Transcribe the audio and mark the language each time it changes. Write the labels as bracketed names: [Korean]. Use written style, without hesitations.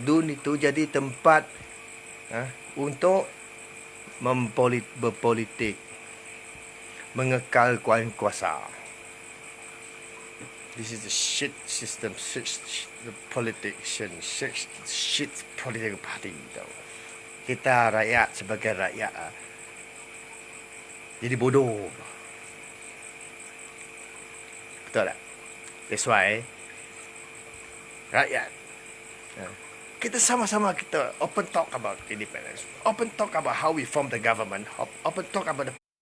[Malay] DUN itu jadi tempat untuk berpolitik, mengekal kuasa. [English] This is the shit system, the politician, shit political party. [Malay] kita rakyat sebagai rakyat jadi bodoh. Betul tak? [English] That's why [Malay] rakyat kita sama-sama kita [English] open talk about independence, open talk about how we form the government, open talk about the...